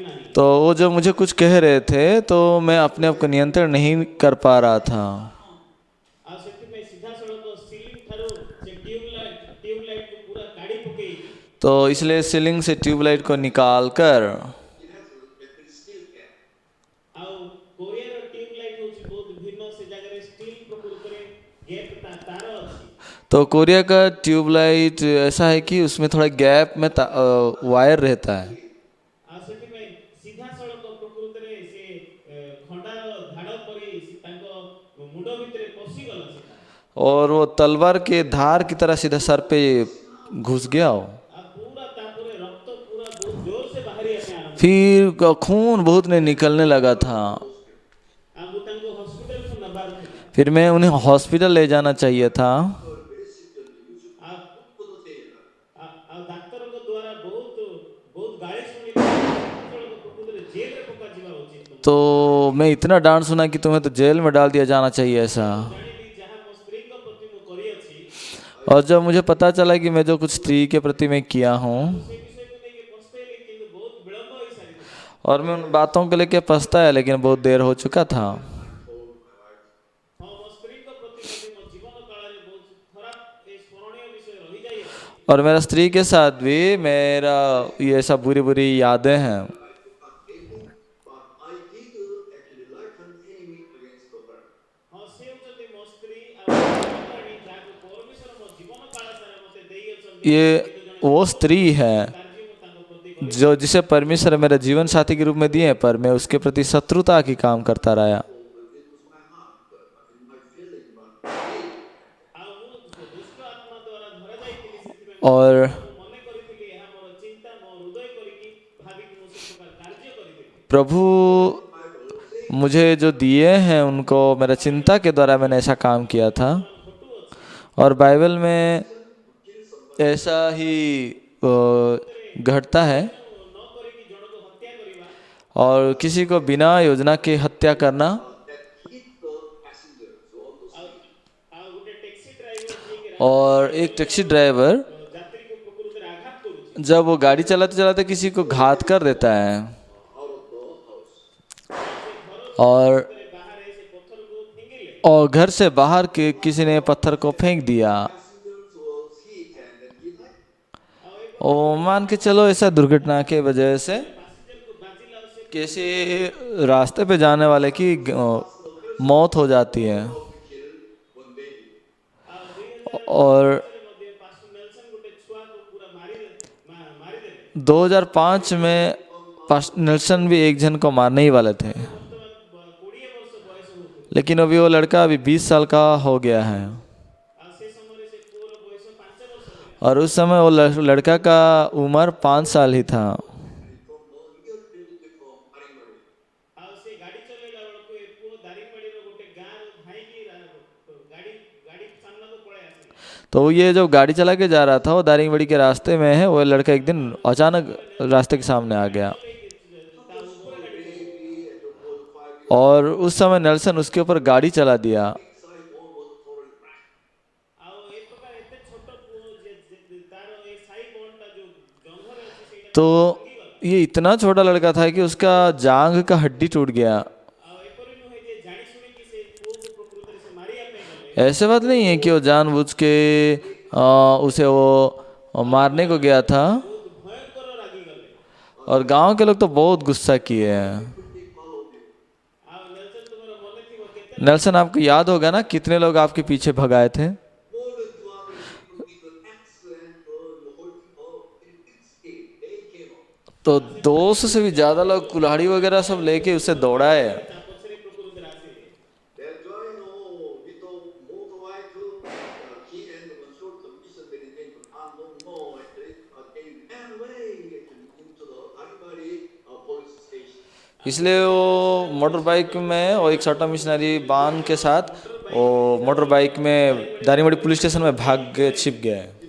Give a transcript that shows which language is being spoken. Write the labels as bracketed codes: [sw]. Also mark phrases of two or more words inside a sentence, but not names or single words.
[hi] तो वो जो मुझे कुछ कह रहे थे तो मैं अपने आप को नियंत्रण नहीं कर पा रहा था। [or] ଆଉ ସେଥିପାଇଁ ସିଧାସଳଖ ସିଲିଂ ଠାରୁ ସେ ଟ୍ୟୁବଲାଇଟ କୁ ପୁରା କାଢି ପକେଇକି [hi] तो इसलिए सीलिंग से ट्यूबलाइट को निकाल कर [or] ଆଉ କୋରିଆର ଟ୍ୟୁବଲାଇଟ ହେଉଛି ବହୁତ ଭିନ୍ନ। ସେ ଜାଗାରେ ଷ୍ଟିଲ ପ୍ରକୃତରେ ଗେପ୍ ତାର ଅଛି। [hi] तो कोरिया का ट्यूबलाइट ऐसा है कि उसमें थोड़ा गैप में वायर रहता है। [or] ଆଉ ସେଥିପାଇଁ ସିଧାସଳଖ ପ୍ରକୃତରେ ସେ ଖଣ୍ଡାର ଧାଡ଼ ପରି ତାଙ୍କ ମୁଣ୍ଡ ଭିତରେ ପଶିଗଲା ସେଟା। [hi] और वो तलवार के धार की तरह सीधा सर पे घुस गया हो। [or] ଆଉ ପୁରା ତାପରେ ରକ୍ତ ପୁରା ବହୁତ ଜୋର ସେ ବାହାରିବା ପାଇଁ ଆରମ୍ଭ। [hi] फिर खून बहुत नहीं निकलने लगा था। [or] ଆଉ ମୁଁ ତାଙ୍କୁ ହସ୍ପିଟାଲକୁ ନେବାର ଥିଲା। [hi] फिर मैं उन्हें हॉस्पिटल ले जाना चाहिए था। [or] ଆଉ ଡାକ୍ତରଙ୍କ ଦ୍ୱାରା ବହୁତ ବହୁତ ଗାଳି ଶୁଣି ପ୍ରକୃତରେ ଜେଲରେ ପକାଯିବା ଉଚିତ। [hi] तो मैं इतना डांट सुना कि तुम्हें तो जेल में डाल दिया जाना चाहिए ऐसा। [or] ଜାଣିଲି ଯାହା ମୋ ସ୍ତ୍ରୀଙ୍କ ପ୍ରତି ମୁଁ କରିଅଛି [hi] और जब मुझे पता चला कि मैं जो कुछ स्त्री के प्रति मैं किया हूँ [or] ସେ ବିଷୟକୁ ନେଇକି ପସ୍ତେଇଲି, କିନ୍ତୁ ବହୁତ ବିଳମ୍ବ ହୋଇସାରିଥିଲା। [hi] और मैं उन बातों को लेके पछताया, लेकिन बहुत देर हो चुका था। [or] ହଁ ମୋ ସ୍ତ୍ରୀଙ୍କ ପ୍ରତି ମଧ୍ୟ ମୋ ଜୀବନ କାଳରେ ବହୁତ ଖରାପ ଏ ସ୍ମରଣୀୟ ବିଷୟ ରହିଯାଇଅଛି। [hi] और मेरा स्त्री के साथ भी मेरा ये सब बुरी बुरी यादें हैं। [or] ହଁ ସେ ହେଉଛନ୍ତି ମୋ ସ୍ତ୍ରୀ ଆଉ ଜଣେ ଯାହାକୁ ପରମେଶ୍ୱର ମୋ ଜୀବନ କାଳ ସାରା ମୋତେ ଦେଇଅଛନ୍ତି। [hi] ये [or] କିନ୍ତୁ ଜଣେ [hi] वो स्त्री है [or] କାର୍ଯ୍ୟ ମୁଁ ତାଙ୍କ ପ୍ରତି [hi] जो जिसे परमेश्वर मेरा जीवन साथी के रूप में दिए, पर मैं उसके प्रति शत्रुता की काम करता रहा। [or] ଆଉ ମୁଁ ଦୁଷ୍ଟ ଆତ୍ମା ଦ୍ୱାରା ଧରାଯାଇଥିଲି। ସେଥିପାଇଁ [hi] और [or] ମୁଁ ମନେ କରିଥିଲି ଏହା ମୋର ଚିନ୍ତା, ମୋ ହୃଦୟ କରିକି ଭାବିକି ମୁଁ ସେ ପ୍ରକାର କାର୍ଯ୍ୟ କରିଥିଲି। [hi] प्रभु मुझे जो दिए हैं उनको मेरा चिंता के द्वारा मैंने ऐसा काम किया था। [or] ଘଟୁ ଅଛି [hi] और बाइबल में ऐसा ही घटता है। [or] ନ କରିକି ଜଣକୁ ହତ୍ୟା କରିବା। [hi] और किसी को बिना योजना के हत्या करना। [or] ଆଉ ଗୋଟେ [en] taxi driver [or] ଯିଏକି [hi] और एक [en] taxi driver [or] ଯାତ୍ରୀକୁ ପ୍ରକୃତରେ ଆଘାତ କରୁଛି, [hi] जब वो गाड़ी चलाते चलाते किसी को घात कर देता है और [or] ବାହାରେ ସେ ପଥରକୁ ଫିଙ୍ଗିଲେ। [hi] घर से बाहर के किसी ने पत्थर को फेंक दिया। ओ मान के चलो ऐसा दुर्घटना के वजह से [or] ପାସେଞ୍ଜରକୁ ବାଜିଲା ଆଉ ସେ [hi] किसी रास्ते पे जाने वाले की मौत हो जाती है। [or] ଆଉ 2000 [hi] और [or] ମଧ୍ୟ ପାଷ୍ଟର ନେଲସନ ଗୋଟେ ଛୁଆକୁ ପୁରା ମାରିଦେଲେ। [hi] 2005 में नेल्सन भी एक जन को मारने ही वाले थे, [or] ବର୍ତ୍ତମାନ 20 ବର୍ଷ ବୟସ ହଉଥିଲା। [hi] लेकिन अभी वो लड़का अभी 20 साल का हो गया है। [or] ଆଉ ସେ ସମୟରେ ସେ ପୁଅର ବୟସ 5 ବର୍ଷ ଥିଲା। [hi] और उस समय वो लड़का का उम्र 5 साल ही था। [or] ଆଉ ସେ ଗାଡ଼ି ଚଲେଇଲା ବେଳକୁ ଏ ପୁଅ ଦାରିଙ୍ଗବାଡ଼ିର ଗୋଟେ ଗାଁରୁ ଧାଇଁକି ଗାଡ଼ି ସାମ୍ନାକୁ ପଳେଇ ଆସିଲା। [hi] तो ये जो गाड़ी चला के जा रहा था वो दारिंगबाड़ी के रास्ते में है, वो लड़का एक दिन अचानक रास्ते के सामने आ गया। [or] ତା ଉପରେ ଗାଡ଼ି [hi] और उस समय नेल्सन उसके ऊपर गाड़ी चला दिया। [or] ଆଉ ଏ ପ୍ରକାର ଏତେ ଛୋଟ ପୁଅ ତାର ଏ [en] thigh bone [or] ଯୋଉ ଜଙ୍ଘରେ ଅଛି ସେଇଟା [hi] तो ये इतना छोटा लड़का था कि उसका जांघ का हड्डी टूट गया। [or] ଆଉ ଏପରି ନୁହେଁ ଯେ ଜାଣି ଶୁଣିକି ସେ ପୁଅକୁ ପ୍ରକୃତରେ ସେ ମାରିବା ପାଇଁ ଗଲେ। [hi] ऐसे बात नहीं है कि वो जानबूझ के उसे वो मारने को गया था। [or] ବହୁତ ଭୟଙ୍କର ରାଗିଗଲେ। [hi] और गांव के लोग तो बहुत गुस्सा किए हैं। [or] ଆଉ ନେଲସନ ତୁମର ମନେ ଥିବ କେତେ [hi] नेल्सन आपको याद होगा ना कितने लोग आपके पीछे भगाए थे। तो 200 से भी ज्यादा लोग कुल्हाड़ी वगैरह सब लेके उसे दौड़ाए। [or] ତା ପଛରେ ପ୍ରକୃତରେ ଆସିଲେ। [hi] इसलिए वो [en] motor bike [hi] में और एक छोटा [en] missionary van [hi] के साथ वो [en] motor bike [hi] में दारिंगबाड़ी [en] police station [hi] में भाग के छिप गए।